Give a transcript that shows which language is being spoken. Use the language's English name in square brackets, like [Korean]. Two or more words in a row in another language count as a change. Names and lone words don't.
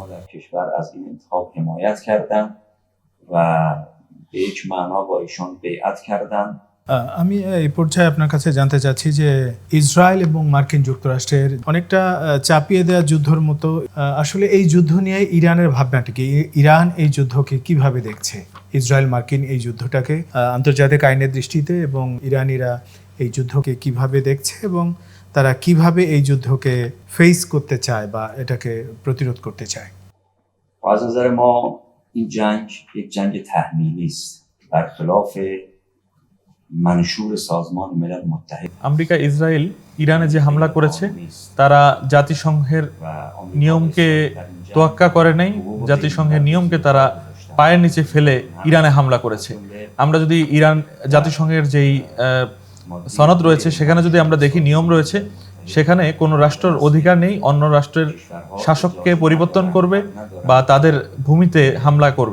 [Bangla] আমি এই পর্যায়ে আপনার কাছে জানতে চাচ্ছি যে ইসরায়েল এবং মার্কিন যুক্তরাষ্ট্রের অনেকটা চাপিয়ে দেওয়া যুদ্ধের মতো আসলে এই যুদ্ধ নিয়ে ইরানের ভাবনাটা কি? ইরান এই যুদ্ধকে কিভাবে দেখছে? ইসরায়েল মার্কিন এই যুদ্ধটাকে আন্তর্জাতিক আইনের দৃষ্টিতে এবং ইরানিরা এই যুদ্ধকে কিভাবে দেখছে এবং তারা কিভাবে এই যুদ্ধকে ফেস করতে চায় বা এটাকে প্রতিরোধ করতে চায়? [Persian] از نظر ما این جنگ یک جنگ تحمیلی است برخلاف منشور سازمان ملل متحد [Bangla] আমেরিকা ইসরায়েল ইরানে যে হামলা করেছে তারা জাতিসংঘের নিয়মকে তোয়াক্কা করে নাই, জাতিসংঘের নিয়মকে তারা পায়ের নিচে ফেলে ইরানে হামলা করেছে। আমরা যদি ইরান জাতিসংঘের যেই সনদ রয়েছে সেখানে যদি আমরা দেখি, নিয়ম রয়েছে, সেখানে কোনো রাষ্ট্রের অধিকার নেই অন্য রাষ্ট্রের শাসককে পরিবর্তন করবে বা তাদের ভূমিতে হামলা করবে।